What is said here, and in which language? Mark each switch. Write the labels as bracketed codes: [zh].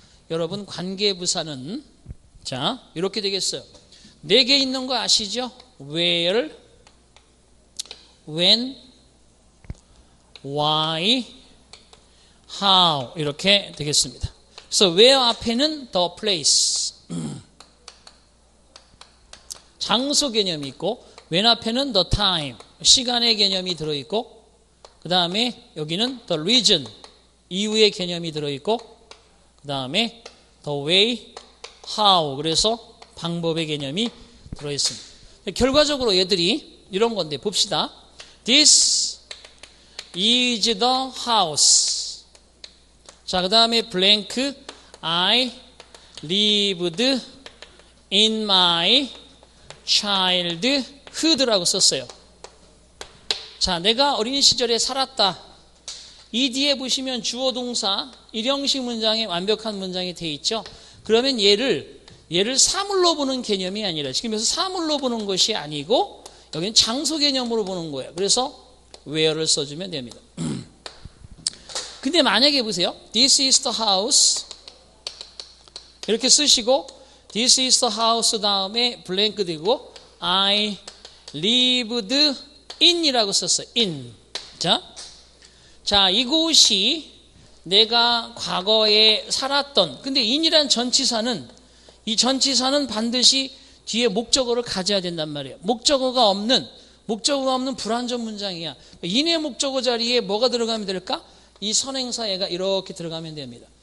[ko] 여러분 관계부사는 자, 이렇게 되겠어요. 4개 있는 거 아시죠? where, when, why, how 이렇게 되겠습니다. 그래서 where 앞에는 the place 장소 개념이 있고 when 앞에는 the time 시간의 개념이 들어있고 그 다음에 여기는 the reason 이유의 개념이 들어있고 그 다음에 the way, how 그래서 방법의 개념이 들어있습니다. 결과적으로 얘들이 이런 건데 봅시다. [en] This is the house. [ko] 자, 그 다음에 [en] blank I lived in my childhood라고 [ko] 썼어요. 자, 내가 어린 시절에 살았다. 이 뒤에 보시면 주어 동사 일형식 문장에 완벽한 문장이 되어 있죠. 그러면 얘를 사물로 보는 개념이 아니라 지금 여기서 사물로 보는 것이 아니고 여기는 장소 개념으로 보는 거예요. 그래서 where를 써주면 됩니다. 근데 만약에 보세요. [en] This is the house [ko] 이렇게 쓰시고 [en] This is the house [ko] 다음에 블랭크 되고 [en] I lived in 이라고 [ko] 썼어요. [en] in. [ko] 자, 이곳이 내가 과거에 살았던 근데 in이란 전치사는 이 전치사는 반드시 뒤에 목적어를 가져야 된단 말이에요. 목적어가 없는 불완전 문장이야. in의 목적어 자리에 뭐가 들어가면 될까? 이 선행사 얘가 이렇게 들어가면 됩니다.